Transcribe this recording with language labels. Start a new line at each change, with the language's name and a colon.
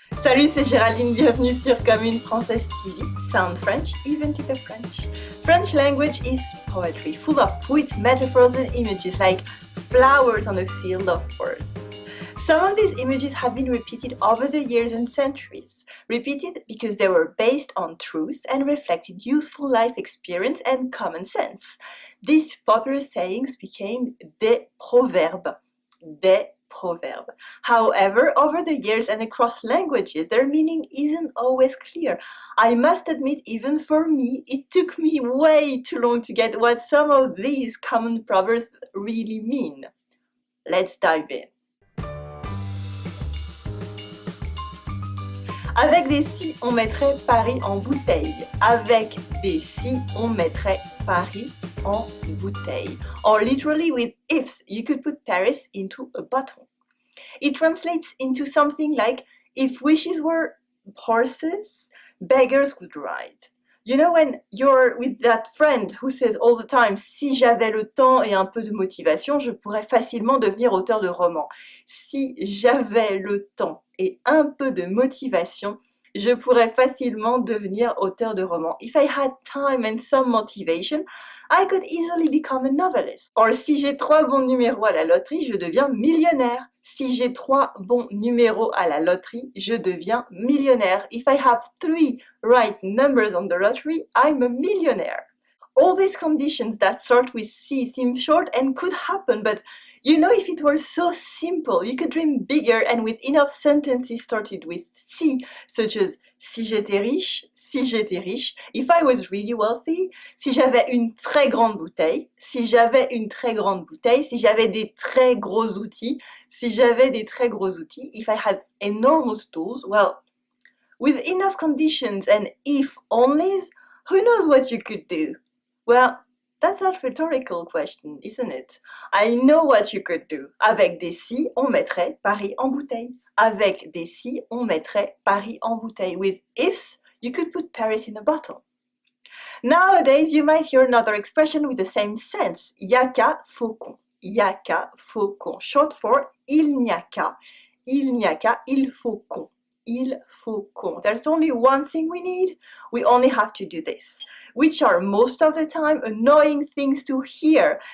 French: Salut, c'est Géraldine, bienvenue sur Commune Française TV.
English: Sound French, even to the French. French language is poetry, full of sweet metaphors and images like flowers on a field of words. Some of these images have been repeated over the years and centuries. Repeated because they were based on truth and reflected useful life experience and common sense. These popular sayings became des proverbes. Des proverbs. However, over the years and across languages, their meaning isn't always clear. I must admit, even for me, it took me way too long to get what some of these common proverbs really mean. Let's dive in.
French: Avec des si, on mettrait Paris en bouteille. Avec des si, on mettrait Paris en bouteille.
English: Or literally with ifs, you could put Paris into a bottle. It translates into something like, if wishes were horses, beggars could ride. You know when you're with that friend who says all the time,
French: si j'avais le temps et un peu de motivation, je pourrais facilement devenir auteur de roman. Si j'avais le temps et un peu de motivation, je pourrais facilement devenir auteur de roman.
English: If I had time and some motivation, I could easily become a novelist.
French: Or, si j'ai 3 bons numéros à la loterie, je deviens millionnaire. Si j'ai 3 bons numéros à la loterie, je deviens millionnaire.
English: If I have 3 right numbers on the lottery, I'm a millionaire. All these conditions that start with si seem short and could happen, but you know, if it were so simple, you could dream bigger and with enough sentences started with si, such as
French: si j'étais riche, si j'étais riche,
English: if I was really wealthy,
French: si j'avais une très grande bouteille, si j'avais une très grande bouteille, si j'avais des très gros outils, si j'avais des très gros outils,
English: if I had enormous tools, well, with enough conditions and if onlys, who knows what you could do? Well, that's a rhetorical question, isn't it? I know what you could do.
French: Avec des si, on mettrait Paris en bouteille. Avec des si, on mettrait Paris en bouteille.
English: With ifs, you could put Paris in a bottle. Nowadays, you might hear another expression with the same sense.
French: Yaka faucon. Yaka faucon.
English: Short for
French: il n'y a qu'à. Il n'y a qu'à, il faut qu'on. Il faut qu'on.
English: There's only one thing we need. We only have to do this, which are most of the time annoying things to hear.